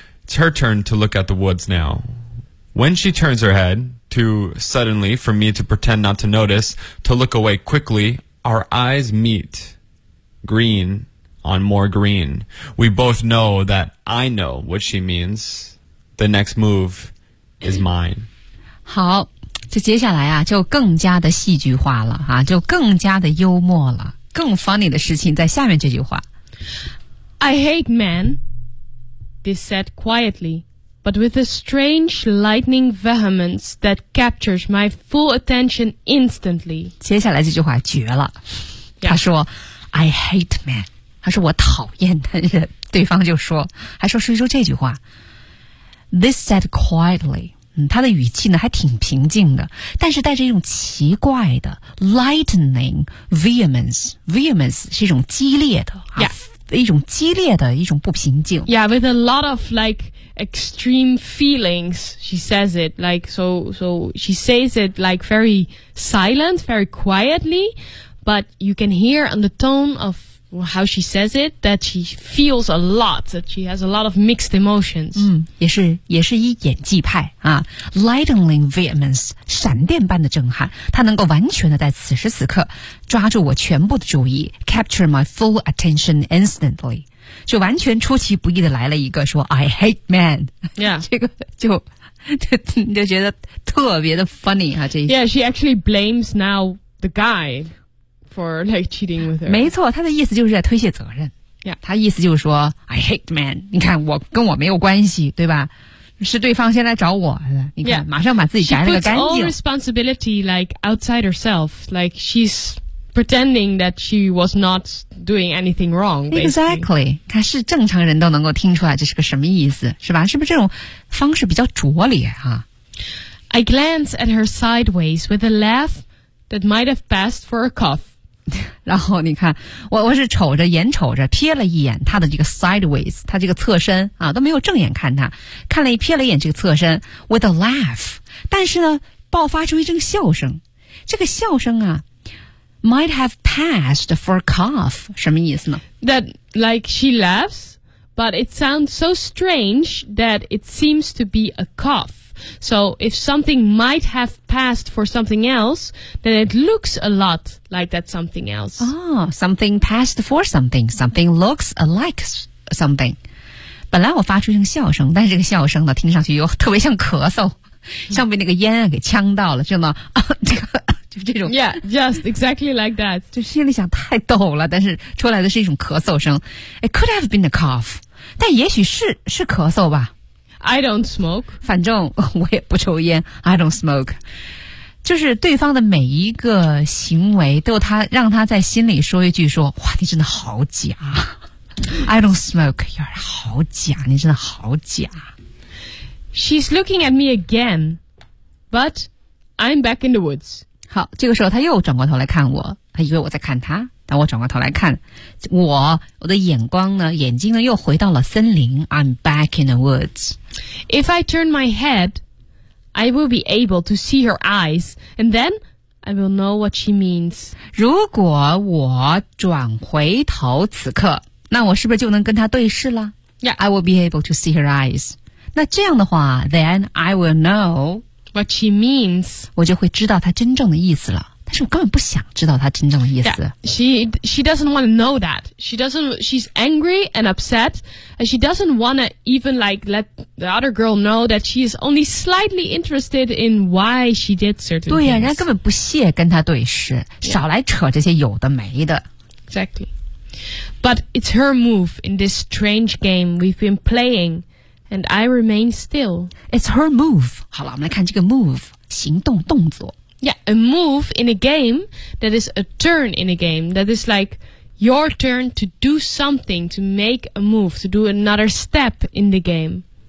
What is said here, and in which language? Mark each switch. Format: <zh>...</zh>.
<en>It's her turn to look at the woods now. When she turns her head... too suddenly for me to pretend not to notice, to look away quickly, our eyes meet. Green on more green. We both know that I know what she means. The next move is mine.</en> <zh>好，这接下来啊，就更加的戏剧化了，就更加的幽默了。更 funny 的事情在下面这句话。</zh> <en>I hate men, this said quietly. But with a strange lightning vehemence that captures my full attention instantly.</en> <zh>接下来这句话绝了。Yeah. 他说</zh> <en>I hate men.</en> <zh>他说我讨厌的人。对方就说还说说这句话。</zh> <en>This said quietly.、</en> <zh>他的语气呢还挺平静的。但是带着一种奇怪的</zh> <en>lightning vehemence.</en> <zh>Vehemence 是一种激烈的。</zh> <en>Yeah.</en> <zh>一种激烈的一种不平静。</zh> <en>Yeah, with a lot of like,extreme feelings, she says it like so she says it like very silent, very quietly, but you can hear on the tone of how she says it that she feels a lot, that she has a lot of mixed emotions.</en> <zh>也是一演技派啊</zh> <en>lightning vehemence,</en> <zh>闪电般的震撼，她能够完全的在此时此刻抓住我全部的注意，</zh> <en>capture my full attention instantly.</en> <zh>就完全出其不意的来了一个说</zh> <en>I hate men、 yeah.</en> <zh>这个就觉得特别的 funny、这一</zh> <en>Yeah, she actually blames now the guy for like cheating with her.</en> <zh>没错，他的意思就是在推卸责任。他意思就是说</zh> <en>I hate the man，</en> <zh>你看我跟我没有关系，对吧？是对方先来找我，你看、</zh> <en>yeah.</en> <zh>马上把自己摘了个干净。</zh> <en>She puts all responsibility like outside herself, like she'spretending that she was not doing anything wrong.、Basically. Exactly.</en> <zh>看是正常人都能够听出来这是个什么意思，是吧？是不是这种方式比较拙劣啊？</zh> <en>I glance at her sideways with a laugh that might have passed for a cough.</en> <zh>然后你看，我是瞅着眼瞅着瞥了一眼他的这个 sideways， 他这个侧身啊，都没有正眼看他，看了一瞥了一眼这个侧身</zh> <en>with a laugh，</en> <zh>但是呢，爆发出一阵笑声。这个笑声啊。</zh> <en>Might have passed for a cough.</en> <zh>什么意思呢</zh> <en>That like she laughs, but it sounds so strange that it seems to be a cough. So if something might have passed for something else, then it looks a lot like that something else. Oh, something passed for something. Something looks like something.</en> <zh>本来我发出一个笑声，但是这个笑声呢，听上去又特别像咳嗽，像被那个烟啊给呛到了，就那啊这个。就这种</zh> <en>Yeah, just exactly like that.</en> <zh>就心里想太逗了，但是出来的是一种咳嗽声。</zh> <en>It could have been a cough.</en> <zh>但也许是咳嗽吧。</zh> <en>I don't smoke.</en> <zh>反正我也不抽烟。</zh> <en>I don't smoke.</en> <zh>就是对方的每一个行为都他让他在心里说一句说哇你真的好假。</zh> <en>I don't smoke.</en> <zh>有点好假你真的好假。</zh> <en>She's looking at me again, but I'm back in the woods.</en> <zh>好，这个时候他又转过头来看我，他以为我在看他，但我转过头来看我的眼光呢，眼睛呢又回到了森林。</zh> <en>I'm back in the woods. If I turn my head, I will be able to see her eyes, and then I will know what she means.</en> <zh>如果我转回头，此刻，那我是不是就能跟她对视了</zh> <en>？Yeah, I will be able to see her eyes.</en> <zh>那这样的话</zh> <en>，then I will know. What she means.</en> <zh>我就会知道她真正的意思了。但是我根本不想知道她真正的意思。</zh> <en>Yeah, she doesn't want to know that. She's angry and upset. And she doesn't want to even like let the other girl know that she is only slightly interested in why she did certain things.</en> <zh>对呀、啊、人家根本不屑跟她对视。少来扯这些有的没的。</zh> <en>Yeah. Exactly. But it's her move in this strange game we've been playing. And I remain still. It's her move.</en> <zh>好了，我们来看这个 move， 行动动作。</zh> <en>Yeah, a move in a game that is a turn in a game that is like your turn to do something to make a move to do another step in the game.</en>